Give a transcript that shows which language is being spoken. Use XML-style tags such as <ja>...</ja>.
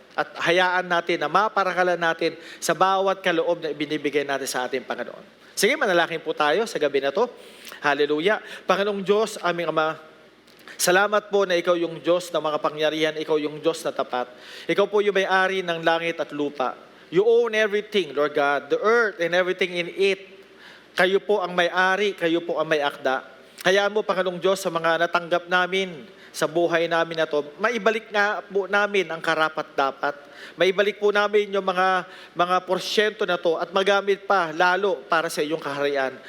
<tl>At hayaan natin na maparakalan natin sa bawat kaloob na ibinibigay natin sa ating Panginoon. Sige, manalangin po tayo sa gabi na to. Hallelujah. Panginoong Diyos, aming Ama, salamat po na Ikaw yung Diyos na makapangyarihan, Ikaw yung Diyos na tapat. Ikaw po yung may-ari ng langit at lupa.</tl> <en>You own everything, Lord God, the earth and everything in it.</en> <tl>Kayo po ang may-ari, kayo po ang may-akda. Hayaan mo, Panginoong Diyos, sa mga natanggap namin sa buhay namin na to, maibalik nga po namin ang karapat-dapat. Maibalik po namin yung mga porsyento na to at magamit pa lalo para sa iyong kaharian.</tl>